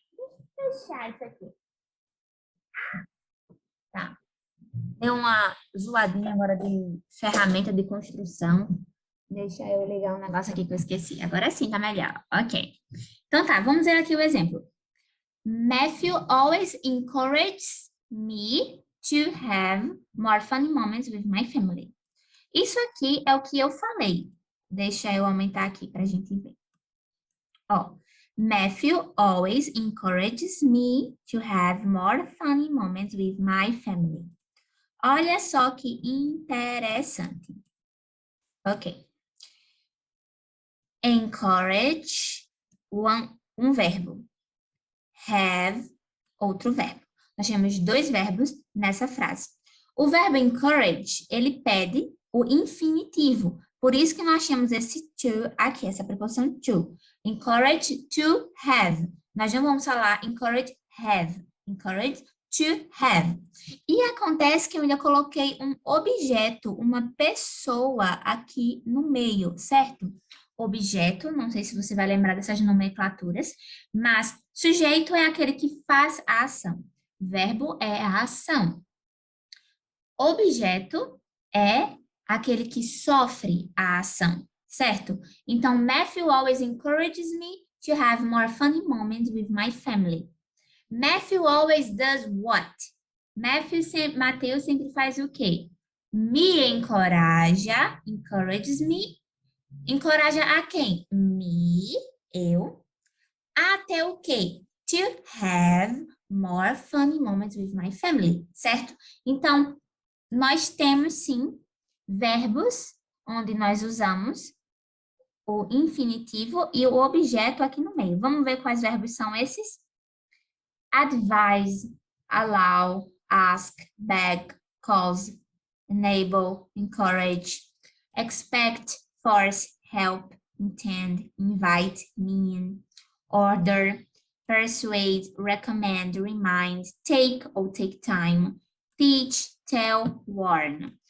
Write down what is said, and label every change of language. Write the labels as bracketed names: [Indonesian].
[Portuguese] Deixa eu fechar isso aqui. Tá. Deu uma zoadinha agora de ferramenta de construção. Deixa eu ligar um negócio aqui que eu esqueci. Agora sim, tá melhor. Ok. Então tá, vamos ver aqui o exemplo. [English] Matthew always encourages me to have more funny moments with my family. [Portuguese] Isso aqui é o que eu falei. Deixa eu aumentar aqui para a gente ver. [English] Ó, Matthew always encourages me to have more funny moments with my family. [Portuguese] Olha só que interessante. Ok. Encourage, um verbo. Have, outro verbo. Nós temos dois verbos nessa frase. O verbo encourage, ele pede o infinitivo. Por isso que nós temos esse to aqui, essa preposição to. [English] Encourage to have. [Portuguese] Nós não vamos falar [English] encourage have. Encourage to have. [Portuguese] E acontece que eu ainda coloquei um objeto, uma pessoa aqui no meio, certo? Objeto, não sei se você vai lembrar dessas nomenclaturas, mas sujeito é aquele que faz a ação. Verbo é a ação. Objeto é aquele que sofre a ação, certo? [English] Então, Matthew always encourages me to have more funny moments with my family. Matthew always does what? [Portuguese] Mateus sempre faz o quê? Me encoraja, [English] encourages me. [Portuguese] Encoraja a quem? Me, eu. Até o quê? [English] To have more funny moments with my family, certo? [Portuguese] Então, nós temos, sim, verbos onde nós usamos o infinitivo e o objeto aqui no meio. Vamos ver quais verbos são esses? [English] Advise, allow, ask, beg, cause, enable, encourage, expect, force, help, intend, invite, mean, order, persuade, recommend, remind, take ou take time, teach, tell, warn.